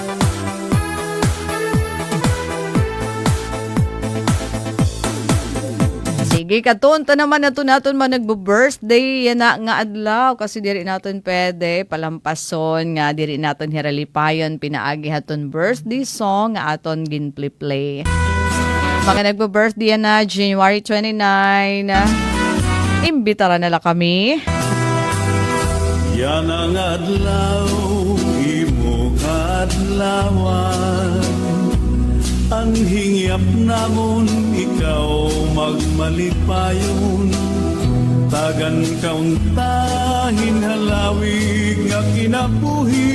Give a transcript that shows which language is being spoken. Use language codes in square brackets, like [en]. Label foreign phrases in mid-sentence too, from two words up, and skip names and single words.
[war] Sige, katunta naman natin man nagbo-birthday, yan na nga adlaw, kasi diri natin pwede palampason, nga diri natin hiralipayon, pinaagi haton birthday song, nga aton ginplay. Mga nagbo-birthday yan na, January 29, imbitara nila kami. Yan ang adlaw, imo kadlawan, ang hingyap namon ikaw magmalipayon, tagan kauntahin halawig nga kinabuhi.